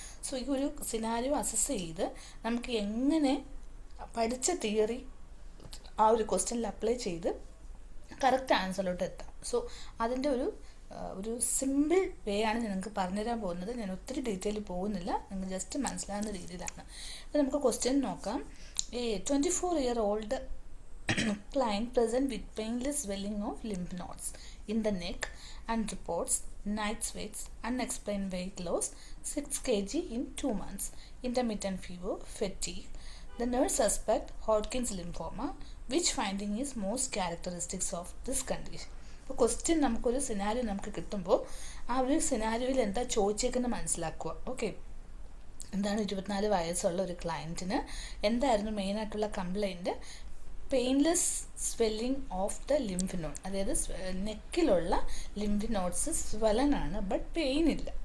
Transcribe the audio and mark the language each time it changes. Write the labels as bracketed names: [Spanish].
[Malayalam] So ഈ ഒരു scenario assess ചെയ്ത് നമുക്ക് എങ്ങനെ പഠിച്ച തിയറി ആ ഒരു ക്വസ്റ്റ്യനിൽ അപ്ലൈ ചെയ്ത് കറക്റ്റ് ആൻസറിലോട്ട് എത്താം. സോ അതിൻ്റെ ഒരു സിമ്പിൾ വേ ആണ് ഞാൻ നിങ്ങൾക്ക് പറഞ്ഞുതരാൻ പോകുന്നത്. ഞാൻ ഒത്തിരി ഡീറ്റെയിൽ പോകുന്നില്ല, നിങ്ങൾ ജസ്റ്റ് മനസ്സിലാകുന്ന രീതിയിലാണ്. അപ്പോൾ നമുക്ക് ക്വസ്റ്റ്യൻ നോക്കാം. [English] 24-year-old client present with painless swelling of lymph nodes in the neck and reports night sweats, unexplained weight loss, 6 kg in 2 months, intermittent fever, fatigue. The nurse suspect Hodgkin's lymphoma. Which finding is most characteristics of this condition? [Malayalam] ഇപ്പോൾ question നമുക്കൊരു scenario നമുക്ക് കിട്ടുമ്പോൾ ആ ഒരു സിനാരിയോയിൽ എന്താ ചോദിച്ചേക്കുന്നത് മനസ്സിലാക്കുക. Okay, എന്താണ് 24 വയസ്സുള്ള ഒരു ക്ലയൻറ്റിന് എന്തായിരുന്നു മെയിനായിട്ടുള്ള complaint? [English] painless swelling of the lymph node, [Malayalam] അതായത് നെക്കിലുള്ള ലിംഫ് നോഡ്സ് സ്വലനാണ്, ബട്ട് പെയിൻ ഇല്ല.